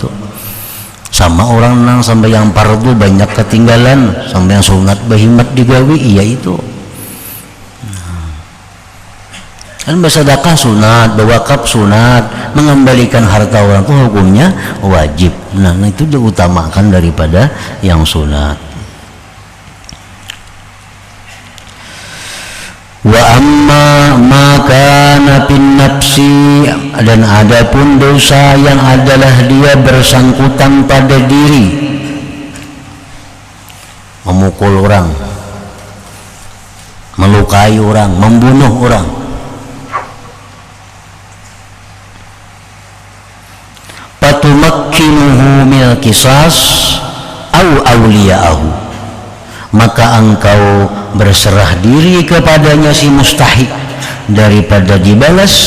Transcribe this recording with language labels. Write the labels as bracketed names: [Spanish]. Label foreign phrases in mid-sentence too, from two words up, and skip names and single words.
[Banjar] Sama orang nang sampai yang fardu banyak ketinggalan, sampai yang sunat bahimat digawi, iya itu. [Indonesian] Kan bersedekah sunat, berwakaf sunat, mengembalikan harta orang itu hukumnya wajib. Nah, itu diutamakan daripada yang sunat. [Arabic] وأما ما كان بالنفس, [Indonesian] dan adapun dosa yang adalah dia bersangkutan pada diri, memukul orang, melukai orang, membunuh orang. [Arabic] فتمكنه مل قصاص أو أولياءه, [Indonesian] maka engkau berserah diri kepadanya si mustahik daripada dibalas.